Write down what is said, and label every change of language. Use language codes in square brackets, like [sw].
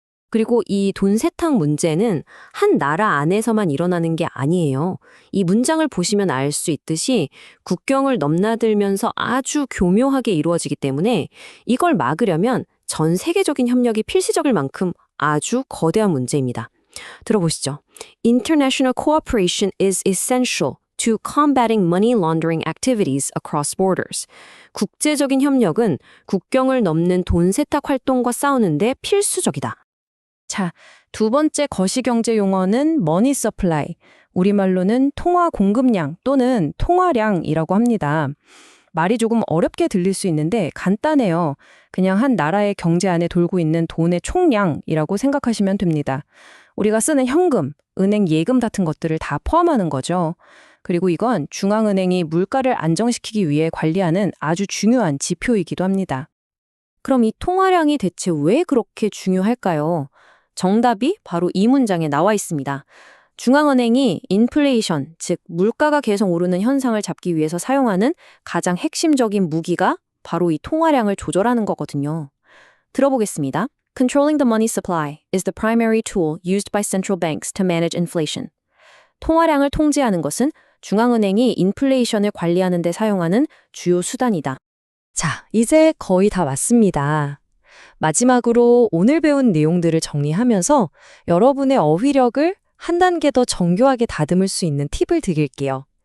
[ko] 그리고 이 돈 세탁 문제는 한 나라 안에서만 일어나는 게 아니에요. 이 문장을 보시면 알 수 있듯이 국경을 넘나들면서 아주 교묘하게 이루어지기 때문에 이걸 막으려면 전 세계적인 협력이 필수적일 만큼 아주 거대한 문제입니다. 들어보시죠. [en] International cooperation is essential to combating money laundering activities across borders. [ko] 국제적인 협력은 국경을 넘는 돈 세탁 활동과 싸우는데 필수적이다. 자, 두 번째 거시경제 용어는 머니 서플라이, 우리말로는 통화 공급량 또는 통화량이라고 합니다. 말이 조금 어렵게 들릴 수 있는데 간단해요. 그냥 한 나라의 경제 안에 돌고 있는 돈의 총량이라고 생각하시면 됩니다. 우리가 쓰는 현금, 은행 예금 같은 것들을 다 포함하는 거죠. 그리고 이건 중앙은행이 물가를 안정시키기 위해 관리하는 아주 중요한 지표이기도 합니다. 그럼 이 통화량이 대체 왜 그렇게 중요할까요? 정답이 바로 이 문장에 나와 있습니다. 중앙은행이 인플레이션, 즉 물가가 계속 오르는 현상을 잡기 위해서 사용하는 가장 핵심적인 무기가 바로 이 통화량을 조절하는 거거든요. 들어보겠습니다. [en] Controlling the money supply is the primary tool used by central banks to manage inflation. [ko] 통화량을 통제하는 것은 중앙은행이 인플레이션을 관리하는 데 사용하는 주요 수단이다. 자, 이제 거의 다 왔습니다. 마지막으로 오늘 배운 내용들을 정리하면서 여러분의 어휘력을 한 단계 더 정교하게 다듬을 수 있는 팁을 드릴게요.